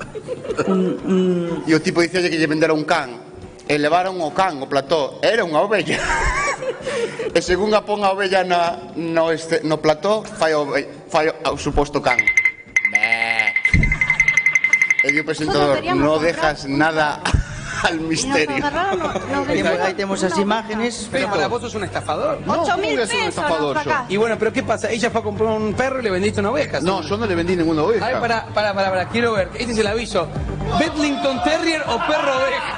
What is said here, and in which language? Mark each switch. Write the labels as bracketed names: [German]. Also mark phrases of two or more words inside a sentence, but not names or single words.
[Galician] E o tipo dicía que lle vendera un can e levaron o can, o plató, era unha ovella. E según a pon a ovella no plató, fai o suposto can. E o presentador, [Spanish] no dejas nada al misterio. Ahí tenemos las imágenes. Pero para vos sos un estafador. No, 8.000 pesos. Y bueno, pero ¿qué pasa? Ella fue a comprar un perro y le vendiste una oveja. No, yo no le vendí ninguna oveja. A ver, para, quiero ver. Este es el aviso. Bedlington Terrier o perro oveja.